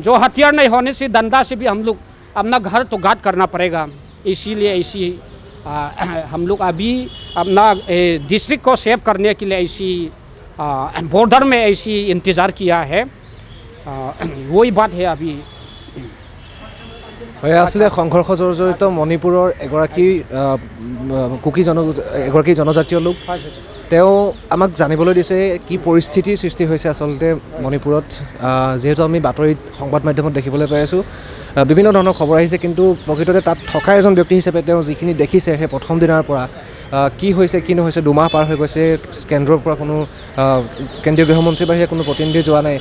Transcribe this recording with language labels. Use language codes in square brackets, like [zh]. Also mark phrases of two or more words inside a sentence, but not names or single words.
[hi] जो हथियार नहीं होने से डंडा से भी हम लोग अपना घर तो गार्ड करना पड़ेगा। इसीलिए ऐसी हम लोग अभी अपना डिस्ट्रिक्ट को सेव करने के लिए ऐसी बॉर्डर में ऐसी इंतज़ार किया है। वही बात है अभी। [as] আসলে সংঘর্ষ জড়িত মণিপুৰৰ এগৰাকী কুকি জনজাতীয় লোক তেওঁ আমাক জানিবলৈ দিছে কি পৰিস্থিতিৰ সৃষ্টি হৈছে আসলতে মণিপুৰত। যেহেতু আমি বাতৰিত সংবাদ মাধ্যমত দেখিবলৈ পাই আছোঁ বিভিন্ন ধৰণৰ খবৰ আহিছে, কিন্তু প্ৰকৃততে তাত থকা এজন ব্যক্তি হিচাপে তেওঁ যিখিনি দেখিছে সেই প্ৰথম দিনাৰ পৰা কি হৈছে কি নহৈছে, 2 মাহ পাৰ হৈ গৈছে, কেন্দ্ৰৰ পৰা কোনো কেন্দ্ৰীয় গৃহমন্ত্ৰীৰ বাহিৰে কোনো প্ৰতিনিধি যোৱা নাই।